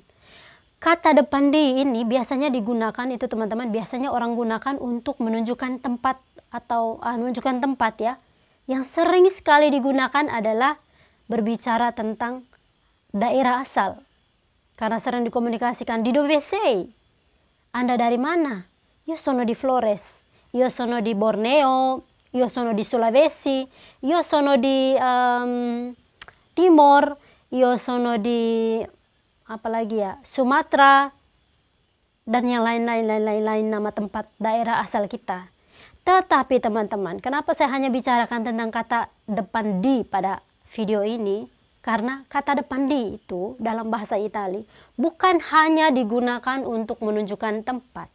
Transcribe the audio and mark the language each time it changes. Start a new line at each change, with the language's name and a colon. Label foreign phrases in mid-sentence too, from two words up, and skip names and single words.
Indonesian: Kata depan di ini biasanya digunakan itu teman-teman, biasanya orang gunakan untuk menunjukkan tempat atau menunjukkan tempat ya. Yang sering sekali digunakan adalah berbicara tentang daerah asal. Karena sering dikomunikasikan,
Italian: di dove sei?
Indonesian: Anda dari mana?
Italian: Io sono di Flores. Io sono di Borneo. Io sono di Sulawesi. Io sono di Timor. Io sono di Sumatera.
Indonesian: Dan yang lain-lain nama tempat daerah asal kita. Tetapi teman-teman, kenapa saya hanya bicarakan tentang kata depan di pada video ini? Karena kata depan di itu dalam bahasa Italia bukan hanya digunakan untuk menunjukkan tempat.